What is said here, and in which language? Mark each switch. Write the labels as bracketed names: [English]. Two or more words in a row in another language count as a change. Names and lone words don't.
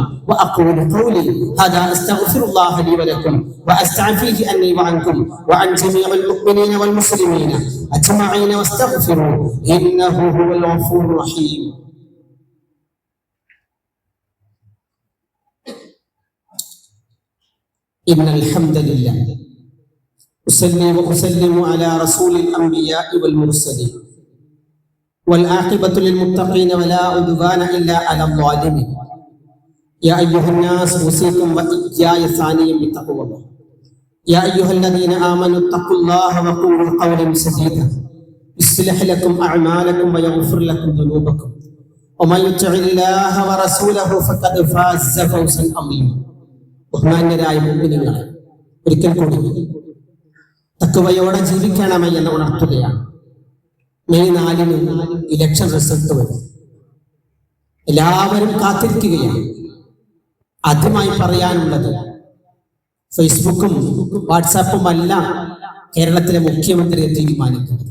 [Arabic] وأقول قولي هذا أستغفر الله لي ولكم وأستغفره عني وعنكم وعن جميع المؤمنين والمسلمين أجمعين واستغفروه إنه هو الغفور الرحيم. إن الحمد لله أصلي وأسلم على رسول الأنبياء والمرسلين والعاقبة للمتقين ولا عدوان إلا على الظالمين يا أيها الناس أوصيكم وإياي ثانيا بتقوى الله يا أيها الذين آمنوا اتقوا الله وقولوا قولا سديدا يصلح لكم أعمالكم ويغفر لكم ذنوبكم ومن يطع الله ورسوله فقد فاز فوزا عظيما [Malayalam] ബഹുമാന്യരായ മുഅ്മിനീങ്ങളെ, ഒരിക്കൽ കൂടി തഖ്വയോടെ ജീവിക്കണമേ എന്ന് ഉണർത്തുകയാണ്. മെയ് 4-ന് ഇലക്ഷൻ റിസൾട്ട് വരും. എല്ലാവരും കാത്തിരിക്കുകയാണ്. ആദ്യമായി പറയാനുള്ളത്, ഫേസ്ബുക്കും വാട്സാപ്പും അല്ല കേരളത്തിലെ മുഖ്യമന്ത്രിയെ തീരുമാനിക്കുന്നത്.